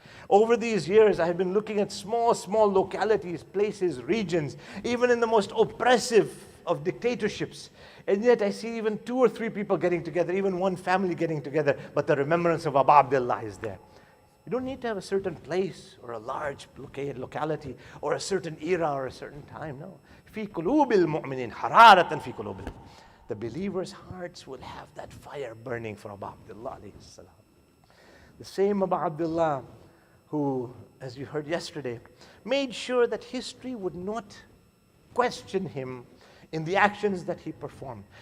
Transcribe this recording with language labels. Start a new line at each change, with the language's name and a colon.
English: Over these years, I have been looking at small localities, places, regions, even in the most oppressive of dictatorships. And yet I see even 2 or 3 people getting together, even one family getting together, but the remembrance of Abu Abdullah is there. You don't need to have a certain place or a large locality or a certain era or a certain time. No.
Arabic: في قلوب المؤمنين حرارة في قلوب.
English: The believers' hearts will have that fire burning for Abu Abdullah alayhi salam. The same Abu Abdullah who, as you heard yesterday, made sure that history would not question him in the actions that he performed.